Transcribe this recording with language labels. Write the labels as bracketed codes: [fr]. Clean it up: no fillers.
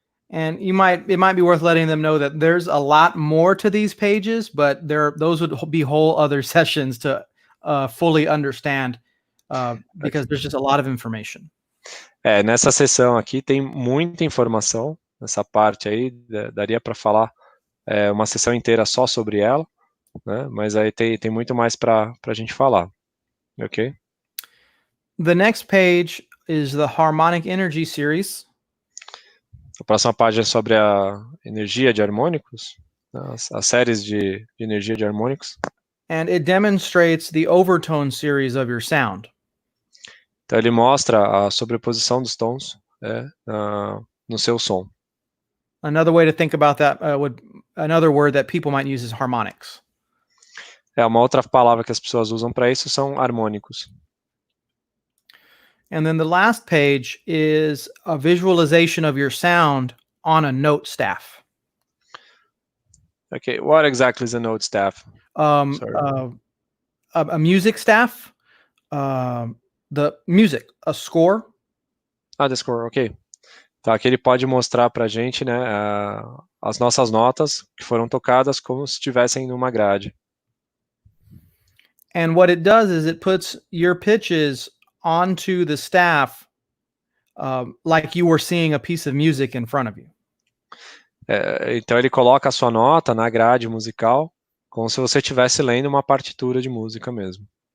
[en] And it might be worth letting them know that there's a lot more to these pages, but those would be whole other sessions to fully understand, because there's just a lot of information. [pt] Nessa seção aqui tem muita informação, nessa parte aí, daria para falar uma sessão inteira só sobre ela, né? Mas aí tem muito mais para a gente falar, ok? [en] The next page is the Harmonic Energy series. [pt] A próxima página é sobre a energia de harmônicos, as séries de energia de harmônicos. [en] And it demonstrates the overtone series of your sound. [pt] Então ele mostra a sobreposição dos tons no seu som. [en] Another way to think about that another word that people might use is harmonics. [pt] Uma outra palavra que as pessoas usam para isso são harmônicos. [en] And then the last page is a visualization of your sound on a note staff. Okay, what exactly is a note staff? A music staff, the music, a score. The score, ok. [pt] Então aqui ele pode mostrar para a gente, né, as nossas notas que foram tocadas como se estivessem numa grade. [en] And what it does is it puts your pitches onto the staff, like you were seeing a piece of music in front of you. [pt] Então ele coloca a sua nota na grade musical, como se você estivesse lendo uma partitura de música mesmo.